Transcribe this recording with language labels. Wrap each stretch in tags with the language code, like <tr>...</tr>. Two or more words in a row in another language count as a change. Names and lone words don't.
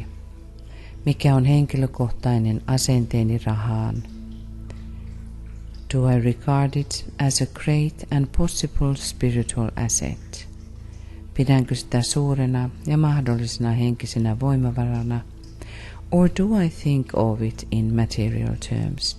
<fi>Mikä on henkilökohtainen asenteeni rahaan?</fi> <en>Do I regard it as a great and possible spiritual asset?</en> <fi>Pidänkö sitä suurena ja mahdollisena henkisenä voimavarana?</fi> <en>Or do I think of it in material terms?</en>